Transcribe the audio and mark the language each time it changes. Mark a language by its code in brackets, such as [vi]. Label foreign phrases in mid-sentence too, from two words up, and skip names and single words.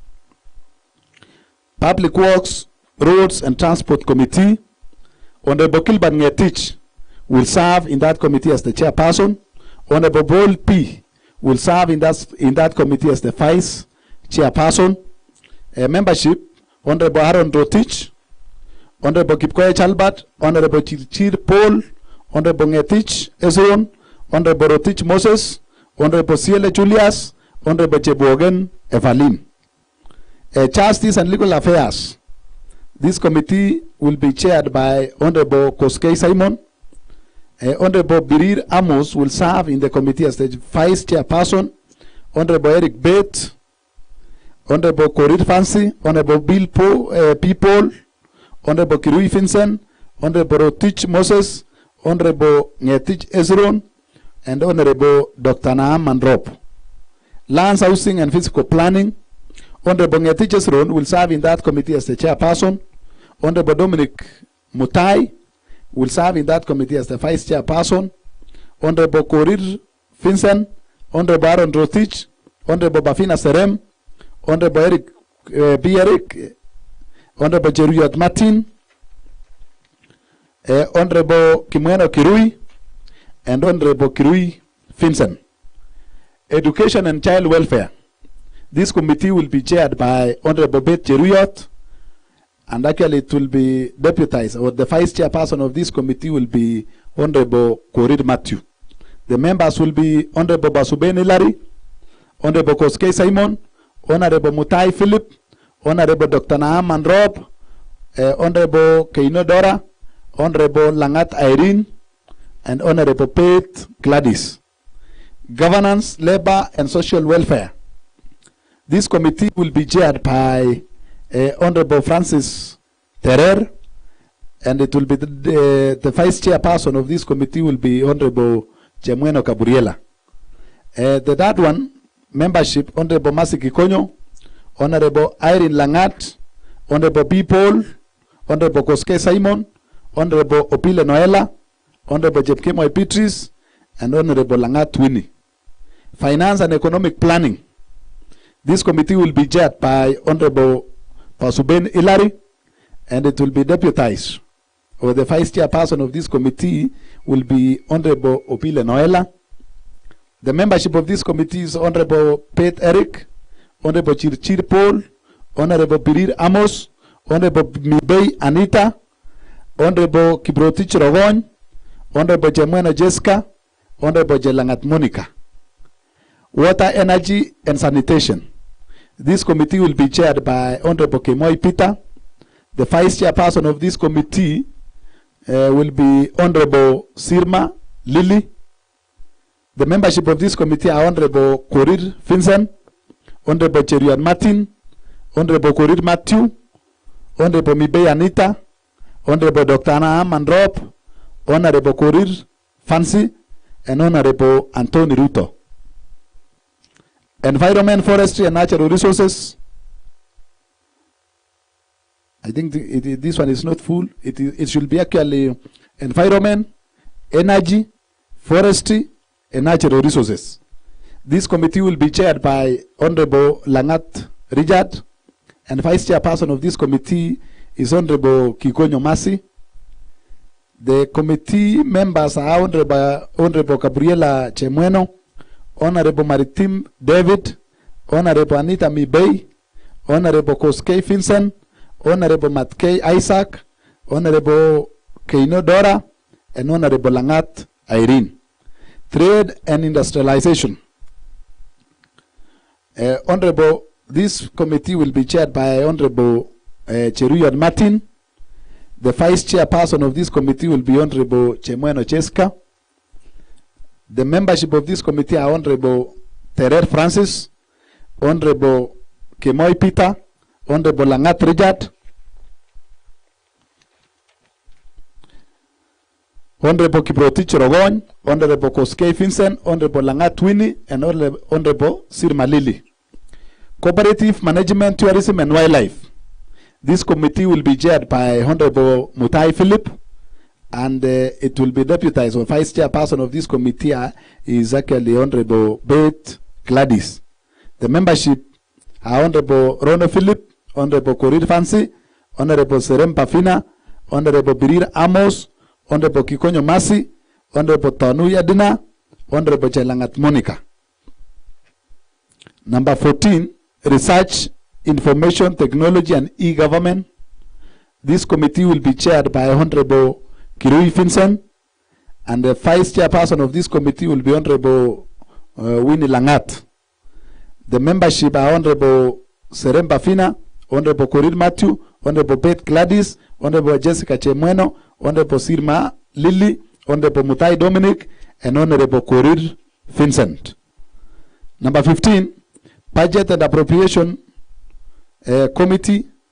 [en] Public Works, Roads and Transport Committee. Honorable Kilban Ngetich will serve in that committee as the chairperson. Honorable Bol P will serve in that committee as the vice chairperson. Membership, Honorable Aaron Rotich, Honorable Kipkoech Albert, Honorable Chirchir Paul, Honorable Ngetich Ezron, Honorable Rotich Moses, Honorable Ciele Julius, Honorable Chebogen Evelyn. Justice and Legal Affairs. This committee will be chaired by Honorable Koskei Simon. Honorable Birir Amos will serve in the committee as the vice chairperson. Honorable Eric Bate, Honorable Korir Fancy, Honorable Bill People, Honorable Kirui Vincent, Honorable Rotich Moses, Honorable Ngetich Ezron, and Honorable Dr. Naam Mandrop. Lands, Housing and Physical Planning. Honorable Ngetich Ezron will serve in that committee as the chairperson. Honorable Dominic Mutai will serve in that committee as the vice chairperson. Honorable Korir Vincent, Honorable Aaron Rotich, Honorable Bafina Serem, Honorable Eric B. Eric, Honorable Jeruyat Martin, Honorable Kimweno Kirui, and Honorable Kirui Vincent. Education and Child Welfare. This committee will be chaired by Honorable Beth Jeruyat, and actually it will be deputized, or the vice chairperson of this committee will be Honorable Korir Matthew. The members will be Honorable Basuben Hilary, Honorable Koskei Simon, Honorable Mutai Philip, Honorable Dr. Naam Mandrop, Honorable Keino Dora, Honorable Langat Irene, and Honorable Pate Gladys. Governance, Labor and Social Welfare. This committee will be chaired by Honorable Francis Terer, and it will be the vice chairperson of this committee will be Honorable Chemweno Gabriela. The third one, membership, Honorable Masi Kikonyo, Honorable Irene Langat, Honorable B. Paul, Honorable Koske Simon, Honorable Opile Noela, Honorable Jepkemo Epitris, and Honorable Langat Winnie. Finance and Economic Planning. This committee will be chaired by Honorable Pasuben Hilary, and it will be deputized, or the vice chairperson of this committee will be Honorable Opile Noela. The membership of this committee is Honorable Pate Eric, Honorable Chirchir Paul, Honorable Birir Amos, Honorable Mibei Anita, Honorable Kiprotich Rogon, Honorable Jemweno Jessica, Honorable Jelangat Monica. Water, Energy and Sanitation. This committee will be chaired by Honorable Kemoy Peter. The vice chairperson of this committee will be Honorable Sirma Lily. The membership of this committee are Honorable Korir Vincent, Honorable Cherian Martin, Honorable Korir Matthew, Honorable Mibei Anita, Honorable Dr. Anna Mandrop, Honorable Korir Fancy, and Honorable Anthony Ruto. Environment, Forestry and Natural Resources. I think this one is not full. It should be actually Environment, Energy, Forestry and Natural Resources. This committee will be chaired by Honorable Langat Richard, and vice chairperson of this committee is Honorable Kikonyo Masi. The committee members are Honorable Gabriela Chemweno, Honorable Maritim David, Honorable Anita Mibei, Honorable Koskei Vincent, Honorable Matkei Isaac, Honorable Keino Dora, and Honorable Langat Irene. Trade and Industrialization. This committee will be chaired by Honorable Cheruyot Martin. The vice chairperson of this committee will be Honorable Chemweno Jessica. The membership of this committee are Honorable Terer Francis, Honorable Kemoy Peter, Honorable Langat Richard, Honorable Kiprotich Rogon, Honorable Koskei Vincent, Honorable Langat Winnie, and Honorable Sirma Lily. Cooperative Management, Tourism and Wildlife. This committee will be chaired by Honorable Mutai Philip, and it will be deputized, or vice chairperson of this committee is actually Honorable Beth Gladys. The membership are Honorable Rono Philip, Honorable Korir Fancy, Honorable Serem Pafina, Honorable Birir Amos, Honorable Kikonyo Masi, Honorable Tonu Yadina, Honorable Jelangat Monica. Number 14, Research, Information Technology and E-Government. This committee will be chaired by Honorable Kirui Vincent, and the vice chairperson of this committee will be Honorable Winnie Langat. The membership are Honorable Serem Bafina, Honorable Korir Matthew, Honorable Beth Gladys, Honorable Jessica Chemweno, Honorable Sirma Lily, Honorable Mutai Dominic, and Honorable Korir Vincent. Number 15, Budget and Appropriation Committee.